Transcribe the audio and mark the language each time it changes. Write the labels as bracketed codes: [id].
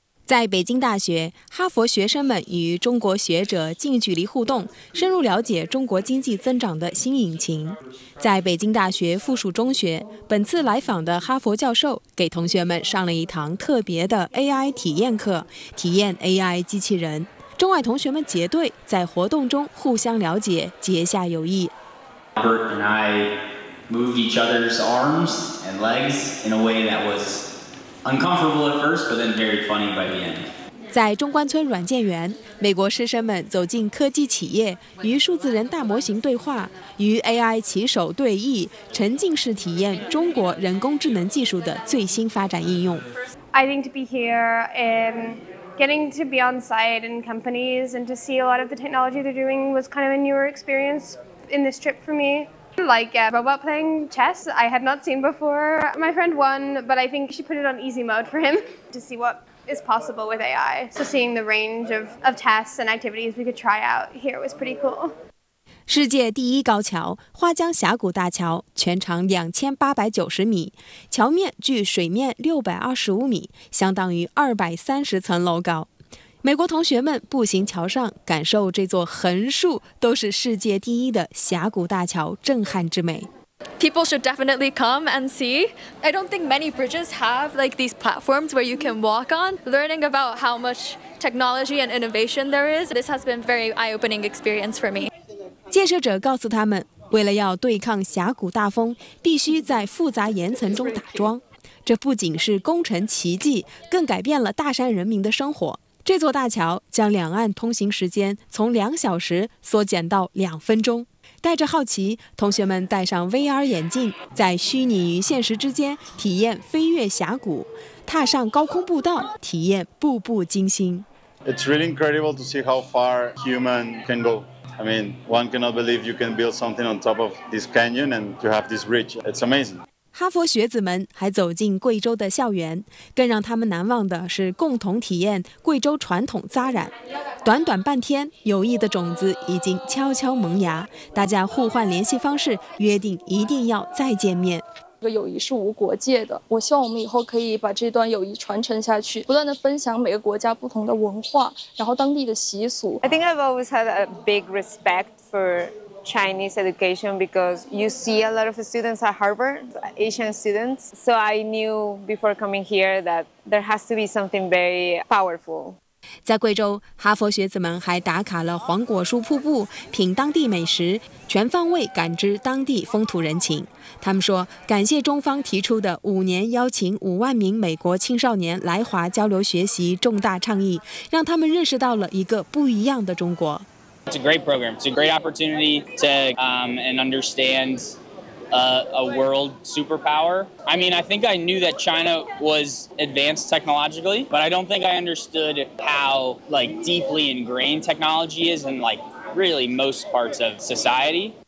[zh] 在北京大学，哈佛学生们与中国学者近距离互动，深入了解中国经济增长的新引擎。在北京大学附属中学，本次来访的哈佛教授给同学们上了一堂特别的 AI 体验课，体验 AI 机器人。中外同学们结对，在活动中互相了解，结下友谊。 [en] Robert and I moved each other's arms and legs in a way that was uncomfortable at first, but then very funny by the end. [zh] 在中关村软件园，美国师生们走进科技企业，与数字人大模型对话，与 AI 棋手对弈，沉浸式体验中国人工智能技术的最新发展应用。 [en] I think to be here and getting to be on site and companies and to see a lot of the technology they're doing was kind of a newer experience in this trip for me. Like robot playing chess, I had not seen before. My friend won, but I think she put it on easy mode for him to see what is possible with AI. So seeing the range of tasks and activities we could try out here was pretty cool. [zh] 世界第一高桥花江峡谷大桥全长2890米，桥面距水面625米，相当于230层楼高。美国同学们步行桥上，感受这座横竖都是世界第一的峡谷大桥震撼之美。 [en] People should definitely come and see. I don't think many bridges have like these platforms where you can walk on. Learning about how much technology and innovation there is, this has been very eye-opening experience for me. [zh] 建设者告诉他们，为了要对抗峡谷大风，必须在复杂岩层中打桩。这不仅是工程奇迹，更改变了大山人民的生活。这座大桥将两岸通行时间从2小时缩减到2分钟。带着好奇，同学们戴上 VR 眼镜，在虚拟与现实之间体验飞越峡谷，踏上高空步道，体验步步惊心。 [en] It's really incredible to see how far human can go. I mean, one cannot believe you can build something on top of this canyon and to have this reach. It's amazing. [zh] 哈佛学子们还走进贵州的校园，更让他们难忘的是共同体验贵州传统扎染。短短半天，友谊的种子已经悄悄萌芽，大家互换联系方式，约定一定要再见面。这个友谊是无国界的，我希望我们以后可以把这段友谊传承下去，不断地分享每个国家不同的文化，然后当地的习俗。 [en] I think I've always had a big respect forChinese education because you see a lot of students at Harvard, Asian students. So I knew before coming here that there has to be something very powerful. [zh] 在贵州，哈佛学子们还打卡了黄果树瀑布，品当地美食，全方位感知当地风土人情。他们说，感谢中方提出的5年邀请50000名美国青少年来华交流学习重大倡议，让他们认识到了一个不一样的中国。 [en] It's a great program. It's a great opportunity to and understand a world superpower. I mean, I think I knew that China was advanced technologically, but I don't think I understood how like deeply ingrained technology is in like really most parts of society.